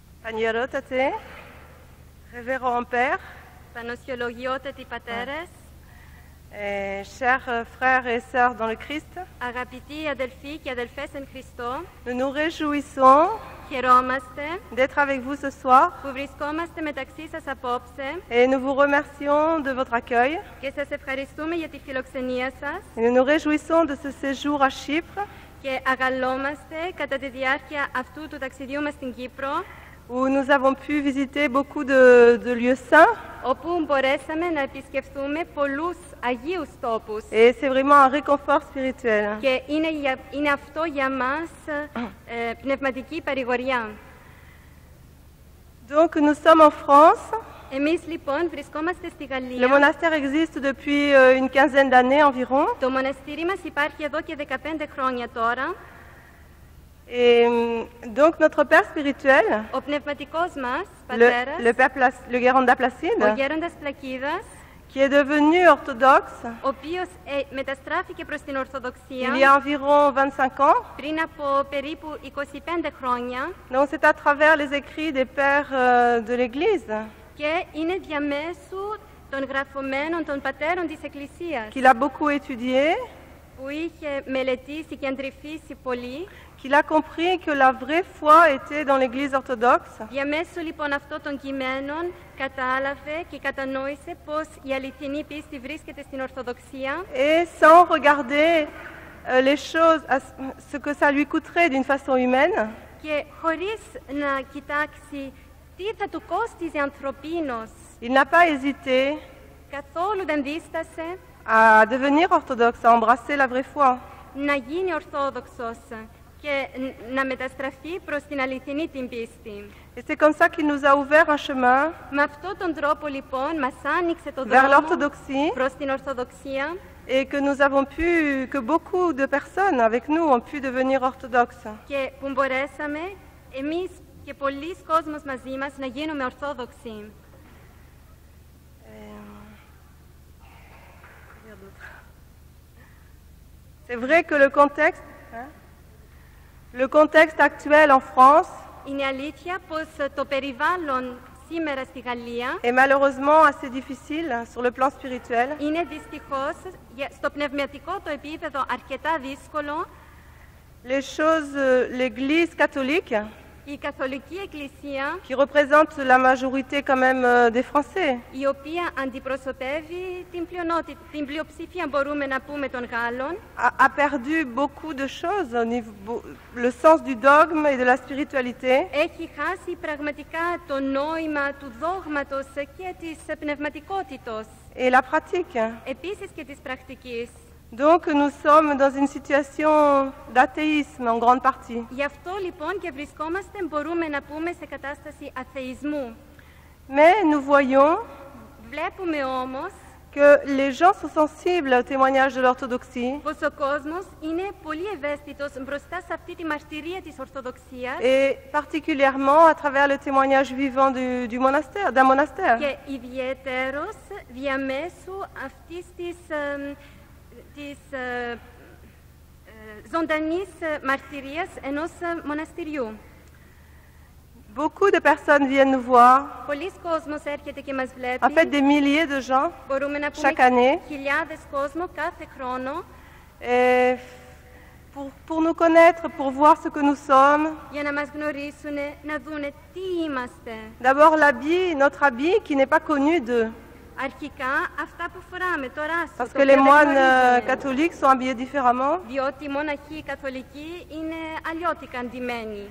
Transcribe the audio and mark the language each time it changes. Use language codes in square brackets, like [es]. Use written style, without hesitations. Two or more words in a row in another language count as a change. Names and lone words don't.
[el] Πανιερότατε, [fr] révérend père, [el] Πανοσιολογιότατοι πατέρες, [fr] chers frères et sœurs dans le Christ, [el] αγαπητοί αδελφοί και αδελφές εν Χριστώ, [fr] nous nous réjouissons [el] χαιρόμαστε [fr] d'être avec vous ce soir [el] που βρισκόμαστε μεταξύ σας απόψε [fr] et nous vous remercions de votre accueil [el] και σας ευχαριστούμε για τη φιλοξενία σας [fr] et nous nous réjouissons de ce séjour à Chypre [el] και αγαλόμαστε κατά τη διάρκεια αυτού του ταξιδιού μας στην Κύπρο, [fr] où nous avons pu visiter beaucoup de lieux saints [el] όπου μπορέσαμε να επισκεφθούμε πολλούς αγίους τόπους. [fr] et c'est vraiment un réconfort spirituel. [el] Και είναι αυτό για μας πνευματική παρηγοριά. [fr] Donc nous sommes en France. [el] Εμείς λοιπόν βρισκόμαστε στη [fr] Le [el] Γαλλία. [fr] monastère existe depuis une quinzaine d'années environ. [el] Το μοναστήρι μας υπάρχει εδώ και 15 χρόνια τώρα. [fr] Et donc notre père spirituel, [el] Ο πνευματικός μας πατέρας, [fr] le Guéranda [el] ο [fr] Placide, [el] γέροντας Πλακίδας, [fr] qui est devenu orthodoxe [el] ο οποίος μεταστράφηκε προς την Ορθοδοξία [fr] il y a environ 25 ans. [el] πριν από περίπου 25 χρόνια [fr] Donc c'est à travers les écrits des pères de l'Église [el] και είναι διαμέσου των γραφωμένων των πατέρων της Εκκλησίας [fr] qu'il a beaucoup étudié, [el] που είχε μελετήσει και αντρυφήσει πολύ. [fr] qu'il a compris que la vraie foi était dans l'Église orthodoxe [el] Διαμέσου λοιπόν αυτών των κειμένων κατάλαβε και κατανόησε πως η αληθινή πίστη βρίσκεται στην Ορθοδοξία [fr] et sans regarder les choses, ce que ça lui coûterait d'une façon humaine, [el] και χωρίς να κοιτάξει τι θα του κόστιζε ανθρωπίνως, [fr] il n'a pas hésité [el] καθόλου δεν δίστασε [fr] à devenir orthodoxe, à embrasser la vraie foi. [el] να γίνει Ορθόδοξος και να μεταστραφεί προς την αληθινή την πίστη. [fr] Et c'est comme ça qu'il nous a ouvert un chemin [el] Με αυτόν τον τρόπο λοιπόν μας άνοιξε το [fr] vers [el] δρόμο [fr] l'orthodoxie [el] προς την Ορθοδοξία [fr] et que nous avons pu, que beaucoup de personnes avec nous ont pu devenir orthodoxes. [el] και που μπορέσαμε εμείς και πολλοί κόσμος μαζί μας να γίνουμε Ορθόδοξοι. [fr] C'est vrai que le contexte actuel en France [el] Είναι αλήθεια πως το περιβάλλον σήμερα στη Γαλλία [fr] est malheureusement assez difficile sur le plan spirituel. [el] είναι δυστυχώς στο πνευματικό το επίπεδο αρκετά δύσκολο. [fr] Les choses, l'Église catholique, [el] Η Καθολική Εκκλησία, [fr] qui représente la majorité quand même des Français, [el] η οποία αντιπροσωπεύει την πλειοψηφία μπορούμε να πούμε των Γάλλων, [fr] a perdu beaucoup de choses au niveau, le sens du dogme et de la spiritualité. [el] έχει χάσει πραγματικά το νόημα του δόγματος και της πνευματικότητος, [fr] Et la pratique. [el] επίσης και της πρακτικής. [fr] Donc nous sommes dans une situation d'athéisme en grande partie. [el] Γι' αυτό λοιπόν και βρισκόμαστε, μπορούμε να πούμε, σε κατάσταση αθεϊσμού. [fr] Mais nous voyons [el] Βλέπουμε όμως [fr] que les gens sont sensibles au témoignage de l'orthodoxie [el] πως ο κόσμος είναι πολύ ευαίσθητος μπροστά σε αυτή τη μαρτυρία της Ορθοδοξίας [fr] et particulièrement à travers le témoignage vivant du monastère, d'un monastère. [el] και ιδιαιτέρως διαμέσου αυτής της ζωντανής μαρτυρίας ενός μοναστηριού. [fr] Beaucoup de personnes viennent nous voir, [el] Πολλοί κόσμος έρχεται και μας βλέπει. [fr] en fait des milliers de gens [el] Μπορούμε να πούμε [fr] chaque année, [el] χιλιάδες κόσμο κάθε χρόνο [fr] et pour nous connaître, pour voir ce que nous sommes. [el] για να μας γνωρίσουν, να δούνε τι είμαστε. [fr] D'abord l'habit, notre habit qui n'est pas connu d'eux, [el] Αρχικά αυτά που φοράμε, το ράσο, [fr] parce [el] το [fr] que les [el] οποίο δεν [fr] moines [el] γνωρίζουμε. [fr] catholiques sont habillés différemment. [el] Διότι οι μοναχοί καθολικοί είναι αλλιώτικα ντυμένοι.